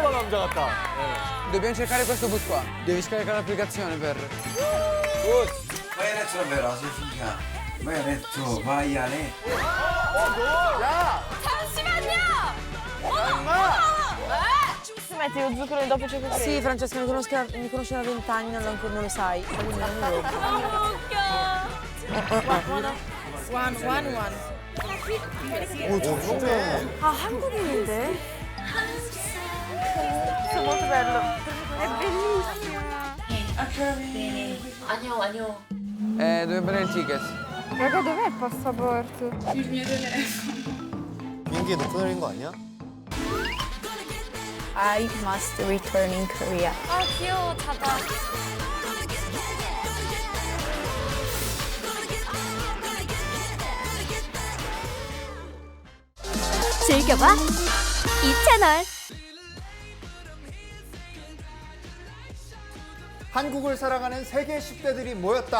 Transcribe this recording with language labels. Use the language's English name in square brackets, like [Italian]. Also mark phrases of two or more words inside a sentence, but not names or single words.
[Korean] 남자 같다. [Italian] Dobbiamo cercare questo bus qua. Devi scaricare l'applicazione per. Vai a letto davvero, sei figa. Vai a letto, vai a letto. [Korean] 잠시만요! [Italian] Smetti lo zucchero dopo c'è questo. Sì, Francesca mi conosce da 20 anni, ancora non lo sai. Quindi non mi rompo. [Korean] 웃겨. 아, 한국인인데? [Italian] molto bello. È bellissimo. [Korean] 안녕. [Italian] Devo prendere il ticket. Raga, dov'è il passaporto? [Korean] 비행기에 놓고 내린 거 아니야? [English] I must return in Korea. [Korean] 아, 귀여워, 자다. 즐겨봐 이 채널. 한국을 사랑하는 세계 10대들이 모였다.